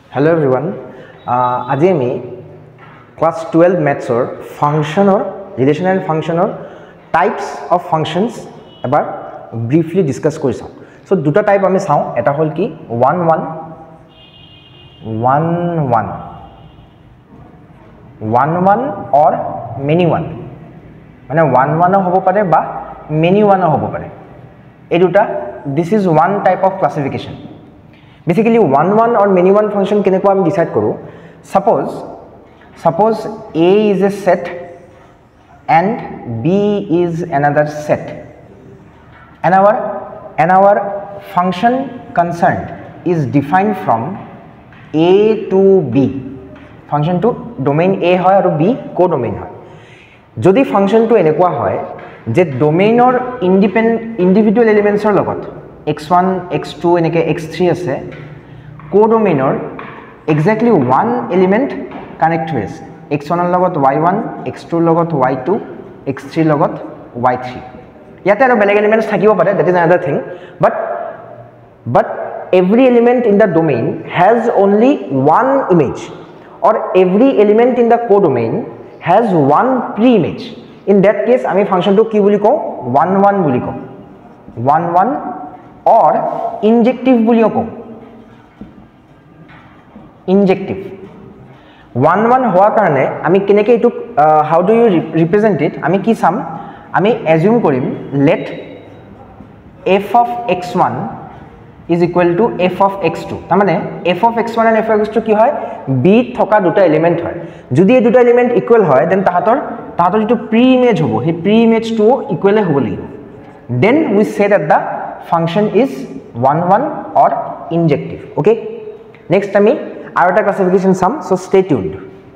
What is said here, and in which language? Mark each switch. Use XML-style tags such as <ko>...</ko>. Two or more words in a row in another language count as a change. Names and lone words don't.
<en>Hello everyone.</en> <as>আজি আমি</as> <en>class 12 maths or function or relational function or types of functions</en> <as>এবাৰ</as> <en>briefly discuss</en> <as>কৰি চাওঁ. So দুটা টাইপ আমি চাওঁ, এটা হল কি 1 1 1 1 1 1</as> <en>or many one,</en> <as>মানে 1 1 হ'ব পাৰে বা</as> <en>many one</en> <as>হ'ব পাৰে. এই দুটা,</as> <en>this is one type of classification.</en> <as>Basically</as> <en>1 1 or many one function</en> <as>কেনেকুৱা আমি ডিসাইড কৰো.</as> <en>Suppose A is a set and B is another set, and our function concerned is defined from A to B.</en> <as>Function to domain A হয় আৰু B co-domain হয়. যদি function to এনেকুৱা হয় যে domain or</as> <en>individual elementsৰ</en> <as>লগত x1 x2 এনেকে x3 আছে,</as> <en>co-domain or exactly one element connect</en> <as>হৈ আছে, x1 ৰ লগত y1, x2 ৰ লগত y2, x3 ৰ লগত y3. ইয়াতে আৰু বেলেগ elements থাকিব পাৰে,</as> <en>that is another thing, but every element in the domain has only one image, or every element in the codomain has one pre-image. In that case</en> <as>আমি ফাংশনটো কি বুলি কওঁ, 1 1 বুলি কওঁ,</as> <en>1 1 or injective</en> <as>বুলিও কওঁ, injective. 1 1 হোৱাৰ কাৰণে আমি কেনেকৈ এইটো</as> <en>how do you represent it,</en> <as>আমি কি চাম, আমি assume কৰিম</as> <en>let f of x1 is equal to f of x2.</en> <as>তাৰ মানে</as> <en>f of x1 and f of x2</en> <as>কি হয়, b থকা দুটা এলিমেন্ট হয়. যদি এই দুটা এলিমেন্ট ইকুৱেল হয় দেন তাহাতৰ যেটো</as> <en>pre image</en> <as>হ'ব, সেই</as> <en>pre imageটো</en> <as>ইকুৱেল হ'ব লাগিব.</as> <en>Then we say that the function is 1 1 or injective. Okay, next</en> <as>আমি আৰু এটা ক্লাসিফিকেশন চাম,</as> <en>so stay tuned.</en>